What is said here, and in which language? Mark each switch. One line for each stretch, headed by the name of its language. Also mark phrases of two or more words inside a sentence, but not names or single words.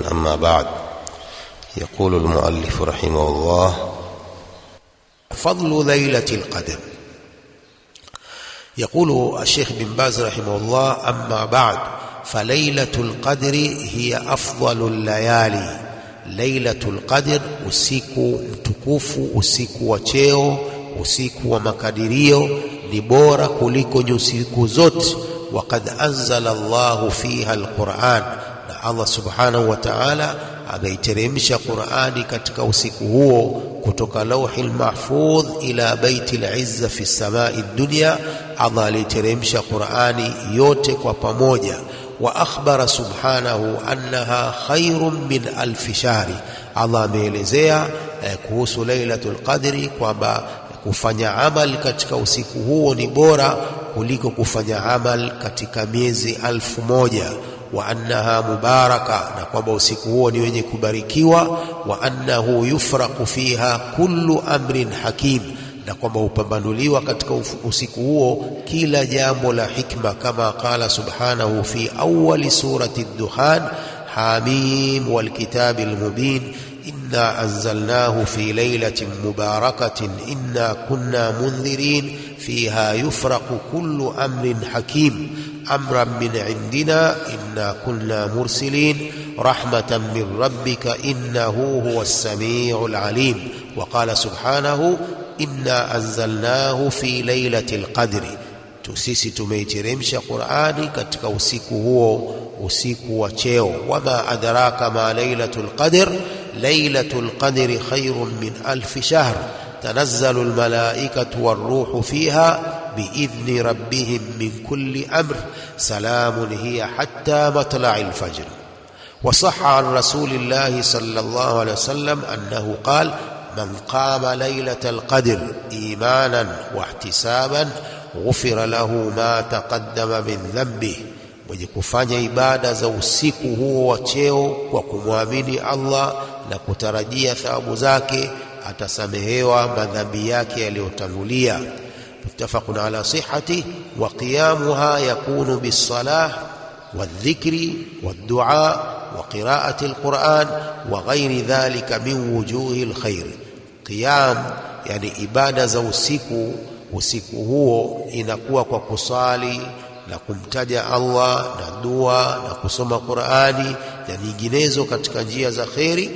Arabic: أما بعد، يقول المؤلف رحمه الله: فضل ليلة القدر. يقول الشيخ بن باز رحمه الله: أما بعد، فليلة القدر هي أفضل الليالي.
Swahili: Lailatul Qadr, usiku mtukufu, usiku wa cheo, usiku wa makadirio, ni bora kuliko usiku zote.
Arabic: وقد أنزل الله فيها القرآن,
Swahili: na Allah
Arabic: سبحانه وتعالى
Swahili: ameiteremsha Qur'ani katika usiku huo, kutoka
Arabic: اللوح المحفوظ إلى بيت العزة في سماء الدنيا.
Swahili: Allah aliteremsha Qur'ani yote kwa pamoja.
Arabic: وأخبر سبحانه أنها خير من ألف شهر.
Swahili: Allah ameelezea kuhusu Lailatul Qadri kwamba kufanya amal katika usiku huo ni bora kuliko kufanya amal katika miezi 1000.
Arabic: وأنها مباركة,
Swahili: na kwamba usiku huo ni wenye kubarikiwa.
Arabic: وأنه يفرق فيها كل أمر حكيم,
Swahili: na kwamba upambanuliwa katika usiku huo kila jambo la hikma, kama
Arabic: قال سبحانه في أول سورة الدخان: حم والكتاب المبين إنا أنزلناه في ليلة مباركة إنا كنا منذرين فيها يفرق كل أمر حكيم أمرا من عندنا إنا كنا مرسلين رحمة من ربك إنه هو السميع العليم. وقال سبحانه إنا أنزلناه في ليلة القدر,
Swahili: sisi tumeiteremsha Qur'ani katika usiku huo, usiku wa cheo.
Arabic: وما أدراك ما ليلة القدر ليلة القدر خير من ألف شهر تنزل الملائكة والروح فيها بإذن ربهم من كل أمر سلام هي حتى مطلع الفجر. وصح عن رسول الله صلى الله عليه وسلم أنه قال: من قام ليلة القدر إيمانا واحتسابا غفر له ما تقدم من ذنبه.
Swahili: mwenye kufanya ibada za usiku huo wa cheo kwa kumwamini Allah na kutarajia thawabu zake, atasamehewa madhambi yake yaliyotangulia.
Arabic: متفق على صحته. وقيامها يكون بالصلاة والذكر والدعاء وقراءة القرآن وغير ذلك من وجوه الخير. قيام يعني
Swahili: ibada za usiku huo inakuwa kwa kusali na kumtaja Allah na dua na kusoma Qur'ani na nyinginezo katika njia za khairi.